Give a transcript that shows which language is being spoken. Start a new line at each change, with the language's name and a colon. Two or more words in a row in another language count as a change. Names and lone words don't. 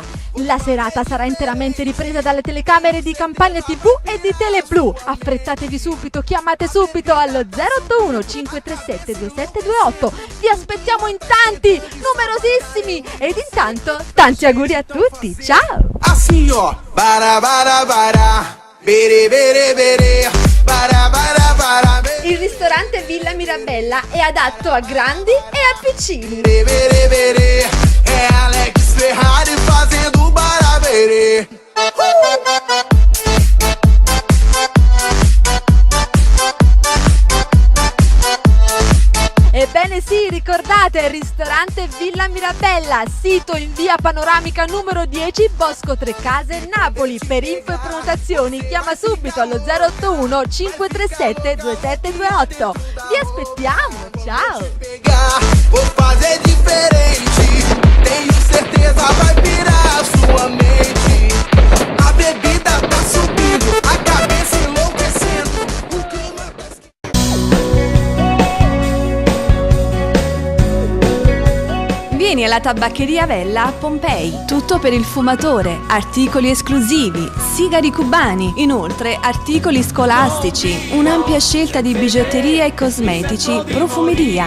Italian: La serata sarà interamente ripresa dalle telecamere di Campagna TV e di Teleblu. Affrettatevi subito, chiamate subito allo 081 537 2728. Vi aspettiamo in tanti, numerosissimi. Ed intanto, tanti auguri a tutti, ciao!
Portuguese: Assim, ó. Para,
Italian: bere, bere, bere. Para, bere. Il ristorante Villa Mirabella è adatto a grandi e a piccini. Bere, bere, bere.
Portuguese: É Alex Ferrari fazendo barabere.
Italian: Ebbene sì, ricordate il ristorante Villa Mirabella, sito in via Panoramica numero 10, Bosco Tre Case, Napoli. Per info e prenotazioni chiama subito allo 081 537 2728. Vi aspettiamo, ciao!
Portuguese: Vou fazer diferente. Tenho certeza vai virar sua mente. A bebida tá subindo, a cabeça enlouquecendo. O clima
Italian: Vieni alla Tabaccheria Vella a Pompei. Tutto per il fumatore, articoli esclusivi, sigari cubani, inoltre articoli scolastici, un'ampia scelta di bigiotteria e cosmetici, profumeria.